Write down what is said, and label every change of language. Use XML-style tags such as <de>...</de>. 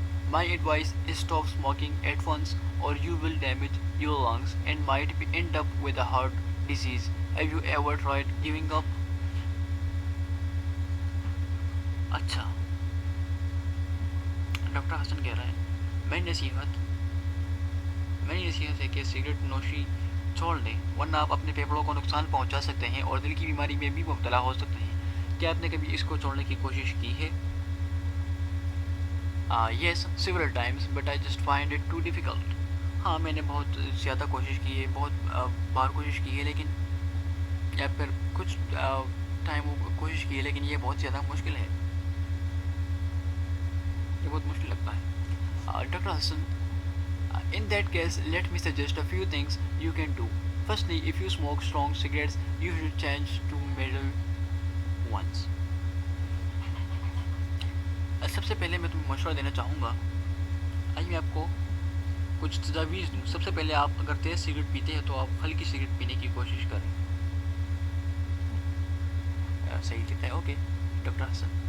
<en>My advice is stop smoking at once or you will damage your lungs and might end up with a heart disease. Have you ever tried giving up?</en> <ur>اچھا، doctor حسن کہہ رہے ہیں، میری نصیحت ہے کہ cigarette نوشی چھوڑ دیں، ورنہ آپ اپنے پھیپھڑوں کو نقصان پہنچا سکتے ہیں اور دل کی بیماری میں بھی مبتلا ہو سکتے ہیں۔ کیا آپ نے کبھی اس کو چھوڑنے کی کوشش کی ہے؟</ur> <en>Yes, several times, but I just find it too difficult.</en> <ur>ہاں، میں نے بہت زیادہ کوشش کی ہے، بہت بار کوشش کی ہے، لیکن یا پھر کچھ ٹائم کوشش کی ہے، لیکن یہ بہت زیادہ مشکل ہے، یہ بہت مشکل لگتا ہے۔ Doctor Hasan:</ur> <en>In that case, let me suggest a few things you can do. Firstly, if you smoke strong cigarettes, you should change to middle ones.</en> <ur>سب سے پہلے میں تمہیں مشورہ دینا چاہوں گا، آئیے میں آپ کو کچھ تجاویز دوں۔ سب سے پہلے آپ اگر تیز سگریٹ پیتے ہیں تو آپ ہلکی سگریٹ پینے کی کوشش کریں۔ صحیح کہتا ہے، اوکے۔ ڈاکٹر حسن:</ur>